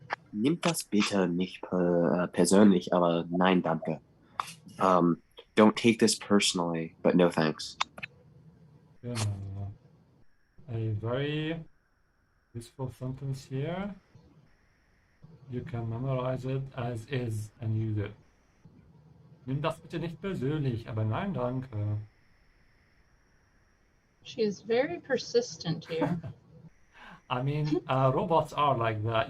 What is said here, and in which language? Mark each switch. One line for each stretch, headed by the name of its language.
German: Nimmt das bitte nicht persönlich, aber nein, danke.
English: Don't take this personally, but no thanks. A very useful sentence here. You can memorize it as is and use it.
German: Nimm das bitte nicht persönlich, aber nein, danke.
English: She is very persistent here. I mean, robots are like that.